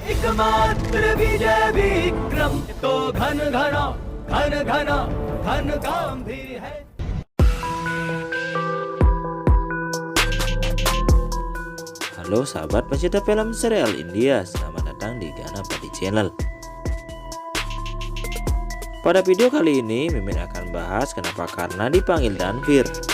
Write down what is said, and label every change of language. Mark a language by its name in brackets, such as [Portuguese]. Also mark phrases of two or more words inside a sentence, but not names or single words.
[Hindi] एकमात्र विजय विक्रम तो घन घना घन घना घन गंभीर है. [Indonesian] Halo sahabat pecinta film serial India, selamat datang di Ganapati Channel. Pada video kali ini Mimin akan bahas kenapa Karna dipanggil Danvir.